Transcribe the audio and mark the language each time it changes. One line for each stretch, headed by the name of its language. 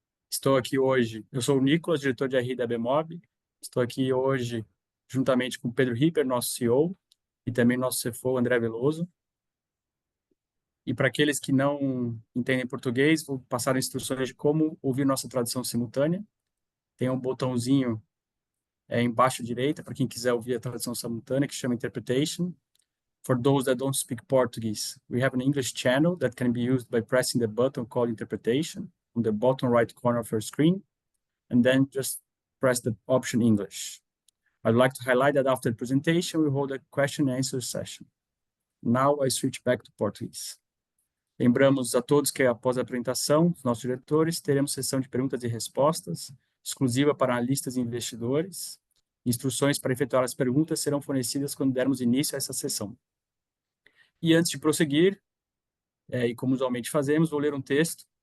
Portuguese: Estou aqui hoje, eu sou o Nicolas, diretor de RI da Bemob. Estou aqui hoje juntamente com o Pedro Ripper, nosso CEO, e também nosso CFO, André Veloso. E para aqueles que não entendem português, vou passar instruções de como ouvir nossa tradução simultânea. Tem um botãozinho embaixo à direita para quem quiser ouvir a tradução simultânea, que chama Interpretation.
English: For those that don't speak Portuguese, we have an English channel that can be used by pressing the button called Interpretation on the bottom right corner of your screen, and then just press the option English. I'd like to highlight that after the presentation, we hold a question and answer session. Now I switch back to Portuguese.
Portuguese: Lembramos a todos que, após a apresentação dos nossos diretores, teremos sessão de perguntas e respostas, exclusiva para analistas e investidores. Instruções para efetuar as perguntas serão fornecidas quando dermos início a essa sessão. E antes de prosseguir, e como usualmente fazemos, vou ler um texto.